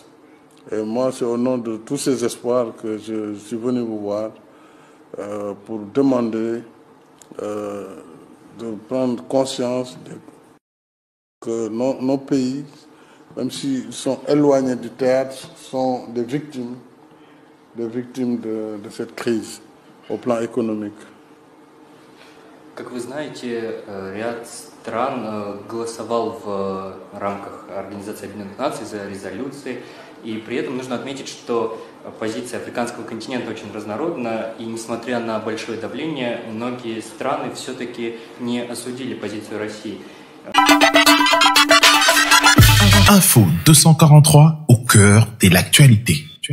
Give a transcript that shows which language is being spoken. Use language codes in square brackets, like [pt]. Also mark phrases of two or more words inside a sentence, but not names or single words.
[fr] Et moi, c'est au nom de tous ces espoirs que je suis venu vous voir pour demander de prendre conscience que nos pays, même s'ils sont éloignés du théâtre, sont des victimes de cette crise au plan économique. [ru] Как вы знаете, ряд стран голосовал в рамках Организации Объединенных Наций за резолюции, и при этом нужно отметить, что позиция африканского континента очень разнородна, и несмотря на большое давление, многие страны все-таки не осудили позицию России. [fr] Info 243 au cœur de l'actualité.